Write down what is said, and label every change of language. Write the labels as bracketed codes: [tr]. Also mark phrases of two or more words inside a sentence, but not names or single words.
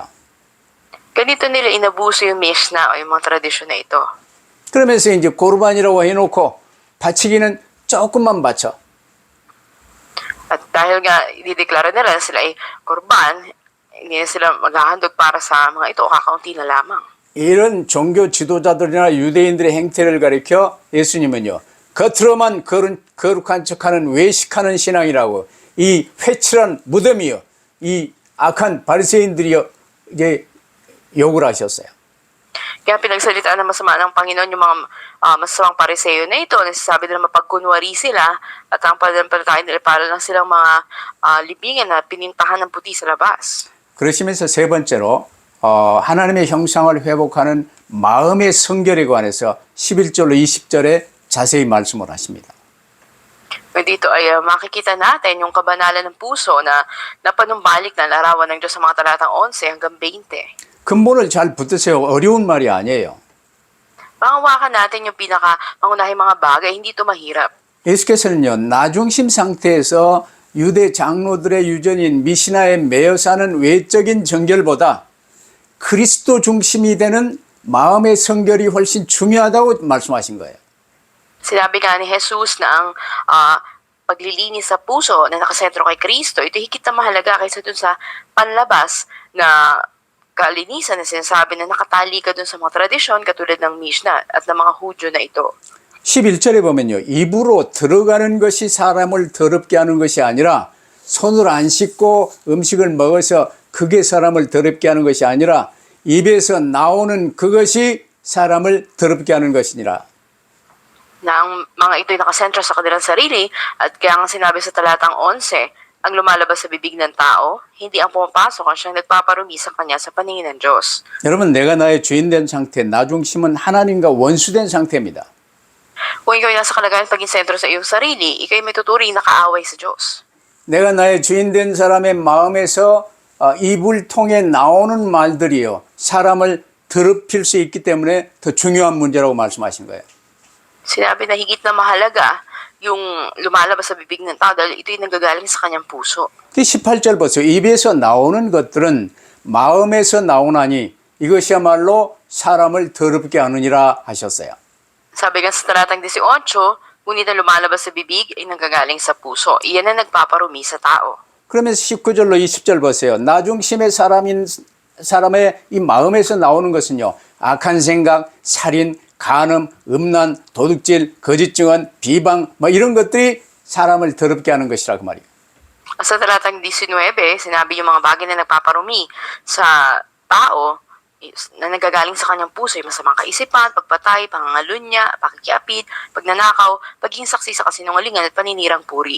[tl] Ganito nila inabuso yung Mishnah o yung mga tradisyon na ito. [ko] 그러면서 이제 고르반이라고 해놓고 바치기는 조금만 바쳐. [tl] At dahil nga idideklara nila na sila ay korban, hindi na sila maghahandog para sa mga ito o kakaunti na lamang. [ko] 이런 종교 지도자들이나 유대인들의 행태를 가리켜 예수님은요. 겉으로만 거룩한 척하는 외식하는 신앙이라고 이 회칠한 무덤이요. 이 악한 바리새인들이요. 이제 욕을 하셨어요. [tl] Kaya pinagsalitaan ng masama ng Panginoon yung mga masamang pariseo na ito. Nasasabi nila mapagkunwari sila at ang pananampalataya nila para lang silang mga libingan na pinintahan ng puti sa labas. [ko] 그러시면서 세 번째로 하나님의 형상을 회복하는 마음의 성결에 관해서 11절로 20절에 자세히 말씀을 하십니다. [tl] Dito ay makikita natin yung kabanalan ng puso na napanumbalik na larawan ng Diyos sa mga talatang 11 hanggang 20. [ko] 근본을 잘 붙드세요. 어려운 말이 아니에요. [tl] Pangawakan natin yung pinaka-mangunahing mga bagay, hindi ito mahirap. [ko] 예수께서는요, 나중심 상태에서 유대 장로들의 유전인 미시나에 매여 사는 외적인 정결보다 그리스도 중심이 되는 마음의 성결이 훨씬 중요하다고 말씀하신 거예요. [tl] Sinabi nga ni Jesus na ang paglilinis sa puso na nakasentro kay Kristo, ito higit na mahalaga kaysa dun sa panlabas na kalinisan na sinasabi na nakatali ka dun sa mga tradisyon katulad ng Mishnah at ng mga Hudyo na ito. [ko] 11절에 보면요. 입으로 들어가는 것이 사람을 더럽게 하는 것이 아니라 손을 안 씻고 음식을 먹어서 그게 사람을 더럽게 하는 것이 아니라 입에서 나오는 그것이 사람을 더럽게 하는 것이니라. [tl] Na ang mga ito'y nakasentro sa kanilang sarili at kaya nga sinabi sa talatang 11, ang lumalabas sa bibig ng tao, hindi ang pumapasok ang siyang nagpaparumi sa kanya sa paningin ng Diyos. [ko] 여러분, 내가 나의 주인된 상태, 나중심은 하나님과 원수된 상태입니다. [tl] Kung ikaw ay nasa kalagayan paging sentro sa iyong sarili, ikaw ay may tuturing na kaaway sa Diyos. [ko] 내가 나의 주인된 사람의 마음에서 입을 통해 나오는 말들이요. 사람을 더럽힐 수 있기 때문에 더 중요한 문제라고 말씀하신 거예요. [tl] Sinabi na higit na mahalaga yung lumalabas sa bibig ng tao dahil ito'y nanggagaling sa kanyang puso. [ko] 18절 보세요. 입에서 나오는 것들은 마음에서 나오나니 이것이야말로 사람을 더럽게 하느니라 하셨어요. [tl] Sabi nga sa talatang 18, ngunit ang lumalabas sa bibig ay nanggagaling sa puso. Iyan ang nagpaparumi sa tao. [ko] 그러면서 19절로 20절 보세요. 나중심의 사람의 이 마음에서 나오는 것은요. 악한 생각, 살인, 간음, 음란, 도둑질, 거짓 증언, 비방 뭐 이런 것들이 사람을 더럽게 하는 것이라 그 말이에요. [tl] Sa talatang 19, sinabi yung mga bagay na nagpaparumi sa tao na nagagaling sa kanyang puso, yung masamang kaisipan, pagpatay, pangangalunya, pakikiapid, pagnanakaw, pagiging saksi sa kasinungalingan at paninirang puri.